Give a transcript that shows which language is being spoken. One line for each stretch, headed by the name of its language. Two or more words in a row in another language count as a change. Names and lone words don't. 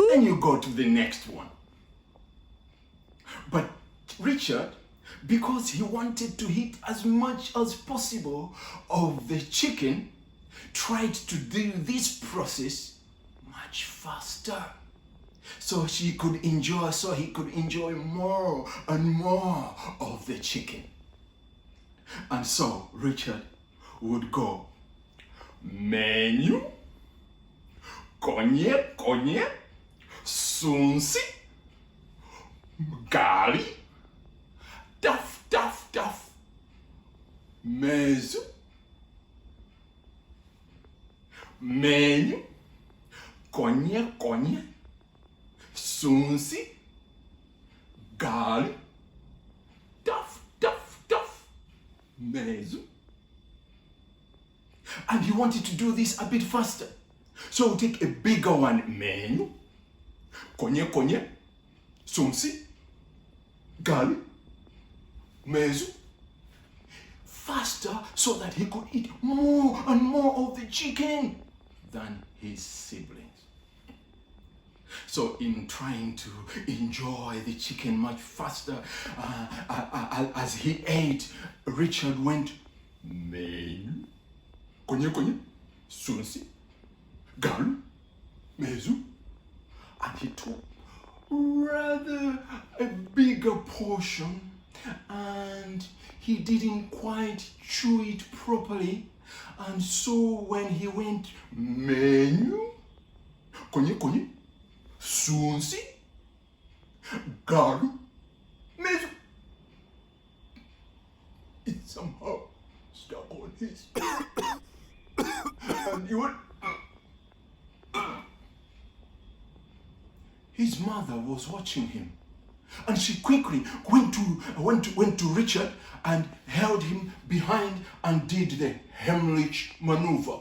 English: Then you go to the next one. But Richard, because he wanted to eat as much as possible of the chicken, tried to do this process much faster. So he could enjoy more and more of the chicken. And so Richard would go, menu, konye-konye, sunsi, ugali, taf, mezu, menu, konye-konye, sunsi, ugali, taf, mezu. And he wanted to do this a bit faster. So we'll take a bigger one, menu, konye-konye, sunsi, ugali, mezu, faster so that he could eat more and more of the chicken than his siblings. So in trying to enjoy the chicken much faster, as he ate, Richard went, menu, konye-konye, sunsi, ugali, mezu, and he took rather a bigger portion, and he didn't quite chew it properly. And so when he went menu, konye-konye, sunsi, ugali, mezu, it somehow stuck on his and he went. His mother was watching him, And she quickly went to Richard and held him behind and did the Heimlich Maneuver.